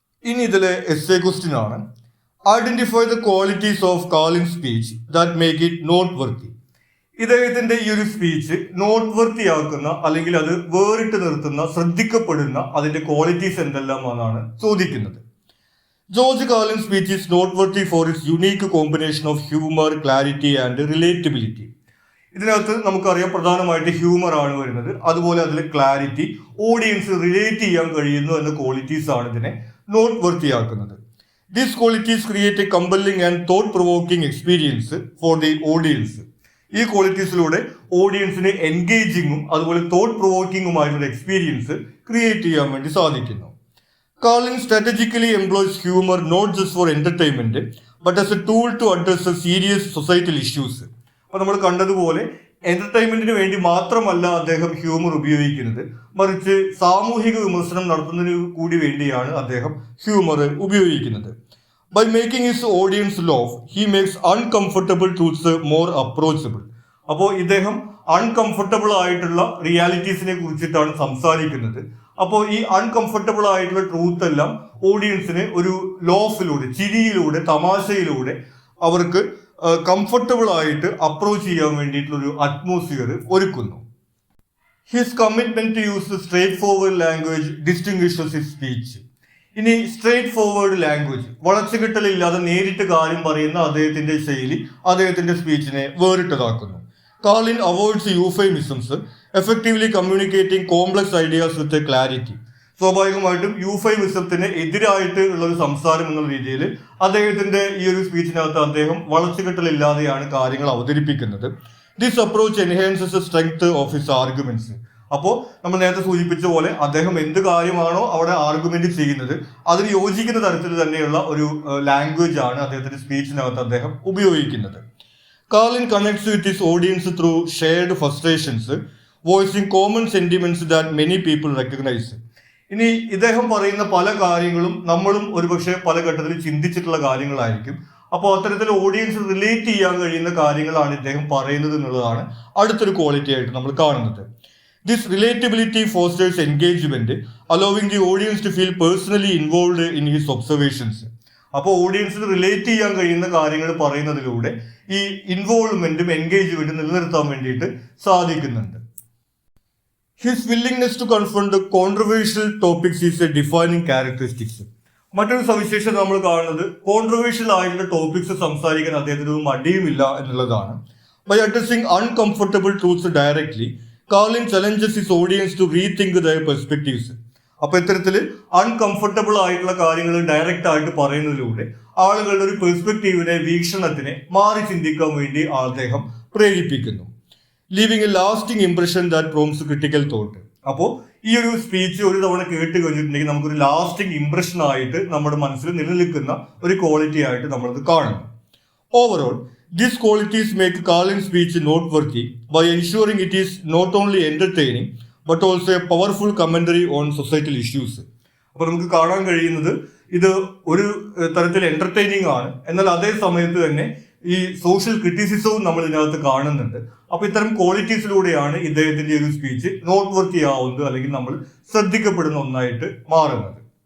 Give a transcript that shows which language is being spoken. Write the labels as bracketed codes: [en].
[ml] ഇനി ഇതിലെ essay question ആണ്, [en] Identify the qualities of Carlin speech that make it not worthy. [ml] ഇദ്ദേഹത്തിന്റെ ഈ ഒരു സ്പീച്ച് നോട്ട് വർത്തി ആക്കുന്ന അല്ലെങ്കിൽ അത് വേറിട്ട് നിർത്തുന്ന ശ്രദ്ധിക്കപ്പെടുന്ന അതിന്റെ ക്വാളിറ്റീസ് എന്തെല്ലാമാണെന്നാണ് ചോദിക്കുന്നത്. [en] George Carlin's speech is noteworthy for its unique combination of humor, clarity and relatability. [ml] ഇതിനകത്ത് നമുക്കറിയാം പ്രധാനമായിട്ട് ഹ്യൂമർ ആണ് വരുന്നത്, അതുപോലെ അതിൽ ക്ലാരിറ്റി, ഓഡിയൻസ് റിലേറ്റ് ചെയ്യാൻ കഴിയുന്നു എന്ന ക്വാളിറ്റീസ് ആണ് ഇതിനെ not വർത്തിയാക്കുന്നത്. [en] These qualities create a compelling and thought provoking experience for the audience. [ml] ഈ ക്വാളിറ്റീസിലൂടെ ഓഡിയൻസിന് എൻഗേജിങ്ങും അതുപോലെ തോട്ട് പ്രൊവോക്കിംഗുമായിട്ടുള്ള എക്സ്പീരിയൻസ് ക്രിയേറ്റ് ചെയ്യാൻ വേണ്ടി സാധിക്കുന്നു. [en] Carlin strategically employs humor not just for entertainment but as a tool to address serious societal issues. [ml] അപ്പോൾ നമ്മൾ കണ്ടതുപോലെ എന്റർടൈൻമെന്റിന് വേണ്ടി മാത്രമല്ല അദ്ദേഹം ഹ്യൂമർ ഉപയോഗിക്കുന്നത്, മറിച്ച് സാമൂഹിക വിമർശനം നടത്തുന്നതിന് കൂടി വേണ്ടിയാണ് അദ്ദേഹം ഹ്യൂമർ ഉപയോഗിക്കുന്നത്. [en] By making his audience laugh, he makes uncomfortable truths more approachable. [ml] അപ്പോൾ ഇദ്ദേഹം അൺകംഫർട്ടബിൾ ആയിട്ടുള്ള റിയാലിറ്റീസിനെ കുറിച്ചിട്ടാണ് സംസാരിക്കുന്നത്. അപ്പോൾ ഈ അൺകംഫർട്ടബിൾ ആയിട്ടുള്ള ട്രൂത്ത് എല്ലാം ഓഡിയൻസിന് ഒരു ലോഫിലൂടെ, ചിരിയിലൂടെ, തമാശയിലൂടെ അവർക്ക് കംഫർട്ടബിൾ ആയിട്ട് അപ്രോച്ച് ചെയ്യാൻ വേണ്ടിയിട്ടുള്ള ഒരു അറ്റ്മോസ്ഫിയർ ഒരുക്കുന്നു. [en] His commitment to use straightforward language distinguishes his speech. [ml] ഇനി സ്ട്രേറ്റ് ഫോർവേഡ് ലാംഗ്വേജ്, വളച്ചുകെട്ടലില്ലാതെ നേരിട്ട് കാര്യം പറയുന്ന അദ്ദേഹത്തിന്റെ ശൈലി അദ്ദേഹത്തിന്റെ സ്പീച്ചിനെ വേറിട്ടതാക്കുന്നു. [en] Carlin avoids euphemisms, effectively communicating complex ideas with a clarity. [ml] സ്വാഭാവികമായിട്ടും യൂഫൈമിസത്തിന് എതിരായിട്ട് ഉള്ള ഒരു സംസാരം എന്നുള്ള രീതിയിൽ അദ്ദേഹത്തിന്റെ ഈ ഒരു സ്പീച്ചിനകത്ത് അദ്ദേഹം വളച്ചുകെട്ടലില്ലാതെയാണ് കാര്യങ്ങൾ അവതരിപ്പിക്കുന്നത്. [en] This approach enhances the strength of his arguments. [ml] അപ്പോൾ നമ്മൾ നേരത്തെ സൂചിപ്പിച്ച പോലെ അദ്ദേഹം എന്ത് കാര്യമാണോ അവിടെ ആർഗ്യുമെന്റ് ചെയ്യുന്നത് അതിന് യോജിക്കുന്ന തരത്തിൽ തന്നെയുള്ള ഒരു ലാംഗ്വേജ് ആണ് അദ്ദേഹത്തിന്റെ സ്പീച്ചിനകത്ത് അദ്ദേഹം ഉപയോഗിക്കുന്നത്. [en] Carlin connects with his audience through shared frustrations, voicing common sentiments that many people recognize. [ml] ഇനി ഇദ്ദേഹം പറയുന്ന പല കാര്യങ്ങളും നമ്മളും ഒരുപക്ഷെ പല ഘട്ടത്തിൽ ചിന്തിച്ചിട്ടുള്ള കാര്യങ്ങളായിരിക്കും. അപ്പോൾ അത്തരത്തിൽ ഓഡിയൻസ് റിലേറ്റ് ചെയ്യാൻ കഴിയുന്ന കാര്യങ്ങളാണ് ഇദ്ദേഹം പറയുന്നത് എന്നുള്ളതാണ് അടുത്തൊരു ക്വാളിറ്റി ആയിട്ട് നമ്മൾ കാണുന്നത്. [en] This relatability fosters engagement, allowing the audience to feel personally involved in his observations. [ml] അപ്പോൾ ഓഡിയൻസിന് റിലേറ്റ് ചെയ്യാൻ കഴിയുന്ന കാര്യങ്ങൾ പറയുന്നതിലൂടെ ഈ ഇൻവോൾവ്മെന്റും എൻഗേജ്മെന്റും നിലനിർത്താൻ വേണ്ടിയിട്ട് സാധിക്കുന്നുണ്ട്. [en] His willingness to confront controversial topics is a defining characteristics. [ml] മറ്റൊരു സവിശേഷത നമ്മൾ കാണുന്നത് കോൺട്രവേഴ്ഷ്യൽ ആയിട്ടുള്ള ടോപ്പിക്സ് സംസാരിക്കാൻ അദ്ദേഹത്തിന് മടിയുമില്ല എന്നുള്ളതാണ്. [en] By addressing uncomfortable truths directly, Carlin challenges his audience to rethink their perspectives. [ml] അപ്പൊ ഇത്തരത്തിൽ അൺകംഫർട്ടബിൾ ആയിട്ടുള്ള കാര്യങ്ങൾ ഡയറക്റ്റ് ആയിട്ട് പറയുന്നതിലൂടെ ആളുകളുടെ ഒരു പെർസ്പെക്റ്റീവിനെ, വീക്ഷണത്തിനെ മാറി ചിന്തിക്കാൻ വേണ്ടി അദ്ദേഹം പ്രേരിപ്പിക്കുന്നു. [en] Leaving a lasting impression that prompts critical thought. [ml] അപ്പോൾ ഈ ഒരു സ്പീച്ച് ഒരു തവണ കേട്ട് കഴിഞ്ഞിട്ടുണ്ടെങ്കിൽ നമുക്കൊരു ലാസ്റ്റിംഗ് ഇംപ്രഷൻ ആയിട്ട് നമ്മുടെ മനസ്സിൽ നിലനിൽക്കുന്ന ഒരു ക്വാളിറ്റി ആയിട്ട് നമ്മളത് കാണുന്നു. Overall [en] These qualities make Carlin's speech noteworthy by ensuring it is not only entertaining but also a powerful commentary on societal issues. [ml] അപ്പോൾ നമുക്ക് കാണാൻ കഴിയുന്നത് ഇത് ഒരു തരത്തിൽ എന്റർടൈനിങ് ആണ്, എന്നാൽ അതേ സമയത്ത് തന്നെ ഈ സോഷ്യൽ ക്രിറ്റിസിസവും നമ്മൾ ഇതിനകത്ത് കാണുന്നുണ്ട്. അപ്പൊ ഇത്തരം ക്വാളിറ്റീസിലൂടെയാണ് ഇദ്ദേഹത്തിന്റെ ഒരു സ്പീച്ച് നോട്ട് വർത്തി ആവുന്നത്, അല്ലെങ്കിൽ നമ്മൾ ശ്രദ്ധിക്കപ്പെടുന്ന ഒന്നായിട്ട് മാറുന്നത്.